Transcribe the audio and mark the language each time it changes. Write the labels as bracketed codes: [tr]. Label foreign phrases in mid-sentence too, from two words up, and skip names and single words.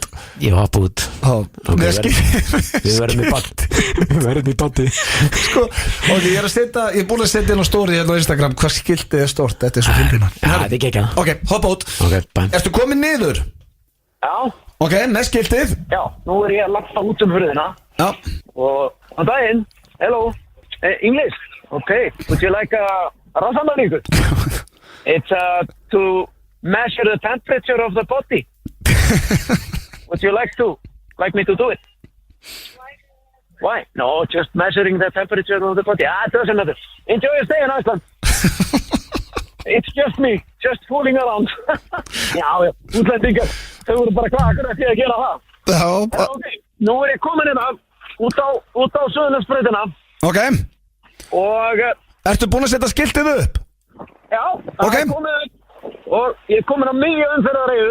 [is] Ég hoppa út. Við verðum í bandi. Sko, ok, ég er búin að setja inn á story hérna á Instagram hvað skiltið er stórt, þetta er svo fyndina. Já, þetta er ekki ekki. Ok, hoppa út. Ok, bæn. Ertu komin niður? Já. Ok, með skiltið. Já, nú er ég að lappa út hurðina. Já. Og on daginn, [en] hello, English, okay, would you like a rassamælingu? It's to measure the temperature of the body. Would you like me to do it? Why? No, just measuring the temperature of the body. It doesn't matter. Enjoy your stay in Iceland. It's just me, just fooling around. [is] Já, útlendingar, þau voru bara klakar eftir að gera það. Já. Ok, nú er ég komin hérna út á Suðurlandsbrautina. Ok. Og ertu búin að setja skiltið upp? Já, það er komið upp. Og ég er komin á mikið umferðareyðu.